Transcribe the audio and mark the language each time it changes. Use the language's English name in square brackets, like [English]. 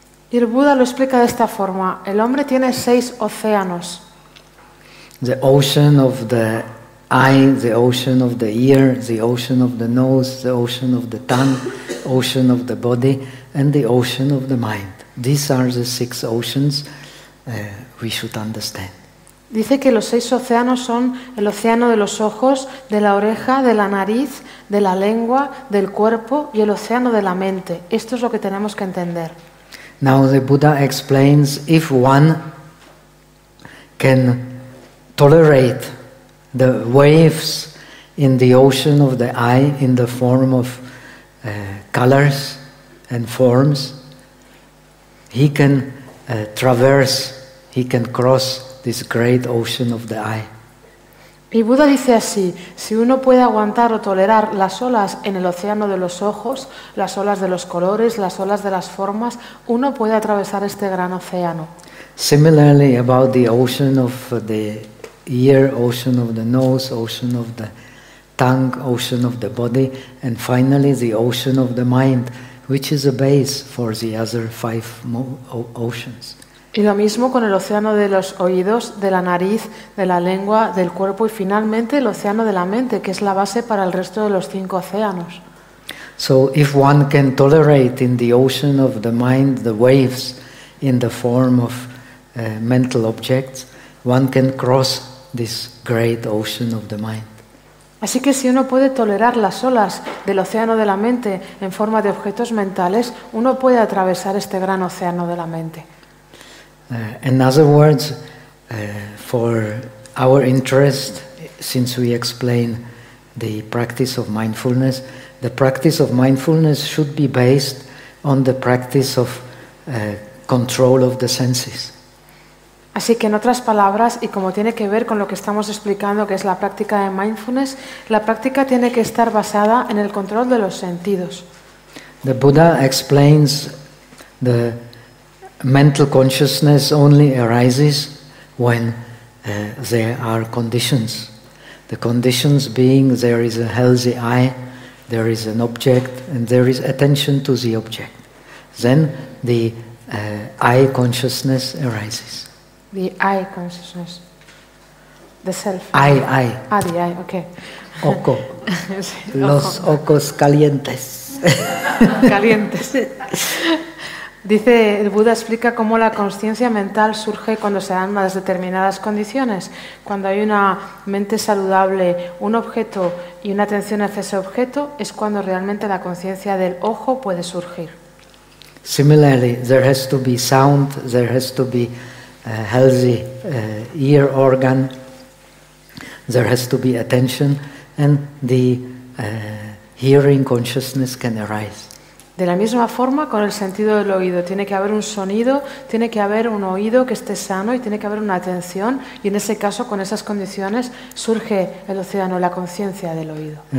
[Spanish] Y el Buda lo explica de esta forma. El hombre tiene seis océanos. [English] The ocean of the eye, the ocean of the ear, the ocean of the nose, the ocean of the tongue, ocean of the body, and the ocean of the mind. These are the six oceans we should understand. [Spanish] Dice que los seis océanos son el océano de los ojos, de la oreja, de la nariz, de la lengua, del cuerpo y el océano de la mente. Esto es lo que tenemos que entender. [English] Now the Buddha explains if one can tolerate the waves in the ocean of the eye in the form of colors and forms, he can traverse, he can cross this great ocean of the eye. [Spanish] Y Buda dice así: si uno puede aguantar o tolerar las olas en el océano de los ojos, las olas de los colores, las olas de las formas, uno puede atravesar este gran océano. [English] Similarly, about the ocean of the ear, ocean of the nose, ocean of the tongue, ocean of the body, and finally the ocean of the mind, which is a base for the other five oceans. [Spanish] Y lo mismo con el océano de los oídos, de la nariz, de la lengua, del cuerpo y finalmente el océano de la mente, que es la base para el resto de los cinco océanos. [English] So if one can tolerate in the ocean of the mind the waves in the form of mental objects, one can cross this great ocean of the mind. [Spanish] Así que si uno puede tolerar las olas del océano de la mente en forma de objetos mentales, uno puede atravesar este gran océano de la mente. [English] In other words, for our interest, since we explain the practice of mindfulness, the practice of mindfulness should be based on the practice of control of the senses. [Spanish] Así que en otras palabras, y como tiene que ver con lo que estamos explicando, que es la práctica de mindfulness, la práctica tiene que estar basada en el control de los sentidos. [English] The Buddha explains the mental consciousness only arises when there are conditions. The conditions being there is a healthy eye, there is an object, and there is attention to the object. Then the eye consciousness arises. The I consciousness, the self. I. Ah, the I, okay. [Spanish] Oco. Los ojos calientes. Calientes. Dice, el Buda explica cómo la consciencia mental surge cuando se dan las determinadas condiciones. Cuando hay una mente saludable, un objeto y una atención hacia ese objeto, es cuando realmente la conciencia del ojo puede surgir. Similarly, there has to be sound, there has to be a healthy ear organ, there has to be attention, and the hearing consciousness can arise. De la misma forma, con el sentido del oído, tiene que haber un sonido, tiene que haber un oído que esté sano y tiene que haber una atención, y en ese caso, con esas condiciones, surge el océano, la conciencia del oído.